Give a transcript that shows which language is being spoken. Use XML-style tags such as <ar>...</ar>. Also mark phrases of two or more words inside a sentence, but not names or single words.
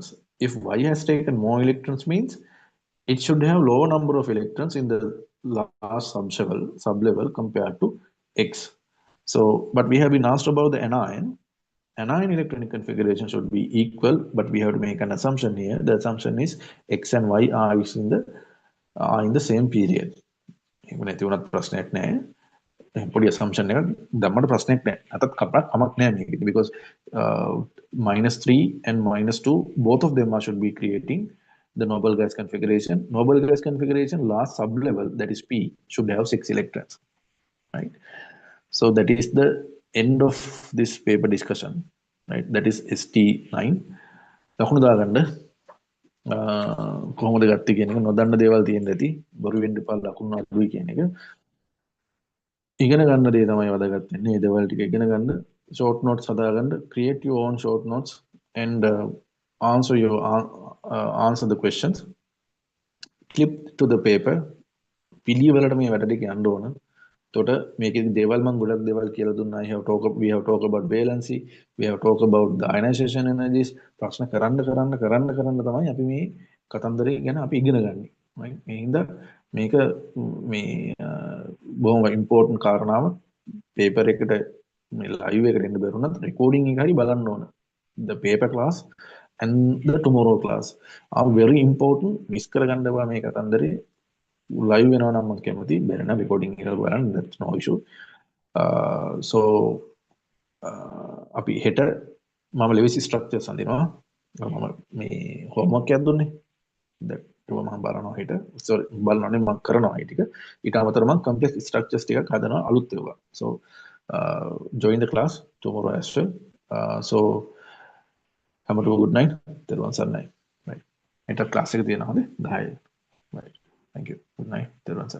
<en>If Y has taken more electrons means it should have lower number of electrons in the last sublevel compared to X. So, but we have been asked about the anion. Anion electronic configuration should be equal, but we have to make an assumption here. The assumption is X and Y are in the same period.</en> <si>නැති වුණත් ප්‍රශ්නයක් නැහැ. පොඩි assumption එකක් දැම්මට ප්‍රශ්නයක් නැහැ. අතත් කමක් නැහැ මේකෙදි</si> <en>because -3 and -2 both of them should be creating the noble gas configuration. Noble gas configuration last sublevel, that is P, should have 6 electrons, right? So that is the end of this paper discussion, right? That is ST9.</en> <si>ලකුණු දාගන්න කොහොමද ගත්තේ කියන එක නොදන්න දේවල් තියෙන්න ඇති. බොරු වෙන්න එපා ලකුණු අඩුයි කියන එක. ඉගෙන ගන්න දේ තමයි වැදගත් වෙන්නේ. මේ දේවල් ටික ඉගෙන ගන්න,</si> <en>short notes</en> <si>හදාගන්න,</si> <en>create your own short notes and answer the questions. Clip to the paper.</en> <si>පිළිවෙලට මේ වැඩ ටික යන්න ඕන. එතකොට මේකේ දේවල් මම ගොඩක් දේවල් කියලා දුන්නා.</si> <en>We have talked about valency, we have talked about the ionization energies.</en> <si>ප්‍රශ්න කරන්න තමයි අපි මේ කතන්දරේ ගැන අපි ඉගෙන ගන්න. right? මේ හින්දා මේක මේ බොහොම important කාරණාව. paper එකට මේ live එකට එන්න බැරුණත් recording එක හරි බලන්න ඕන.</si> <en>The paper class and the tomorrow class are very important.</en> <si>miss කරගන්න බෑ මේ කතන්දරේ. live වෙනවා නම් මම කැමති බැරි නම් recording එක බලන්න,</si> <en>that's no issue.</en> <si>So අපි හෙට මම ලෙවිසි structures අඳිනවා. මම මේ homework එකක් දුන්නේ. that ඒක මම බලනවා හෙට. sorry බලනවානේ මම කරනවා ඒ ටික. ඊට අමතරව මම</si> <en>complex structures</en> <si>ටිකක් හදනවා අලුත් ඒවා.</si> <en>So join the class tomorrow as well. So have a good night.</en> <si>තෙරුවන් සරණයි. right. හෙට class එක තියෙනවා හොඳේ 10.</si> <en>right. Thank you. Good night.</en>